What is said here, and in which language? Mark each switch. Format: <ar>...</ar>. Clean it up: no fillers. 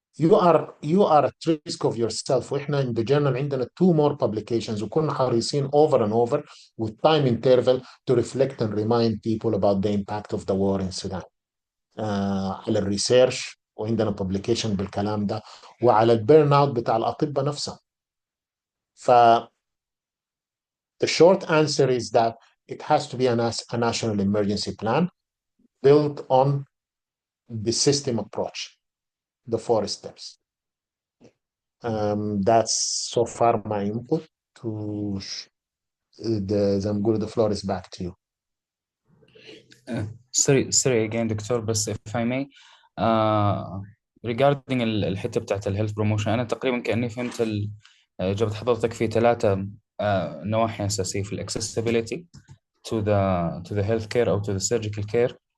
<en>You are at risk of yourself.</en> <ar>وإحنا</ar> <en>in the journal</en> <ar>عندنا</ar> <en>2 more publications</en> <ar>وكنا حريصين</ar> <en>over and over with time interval to reflect and remind people about the impact of the war in Sudan.</en> <ar>على الريسيرش, وعندنا publication بالكلام ده, وعلى البيرن اوت بتاع الأطباء نفسهم.</ar> <en>ف the short answer is that it has to be a national emergency plan built on the system approach, the 4 steps. That's so far my input to</en> <ar>زي ما نقول</ar> <en>the floor is back to you. sorry again</en> <ar>دكتور, بس</ar> <en>if I may, regarding</en> <ar>الحتة بتاعت الهيلث بروموشن, أنا تقريبا كأني فهمت إجابة حضرتك في 3 نواحي أساسية في</ar> <en>accessibility to the health care</en> <ar>أو</ar> <en>to the surgical care.</en>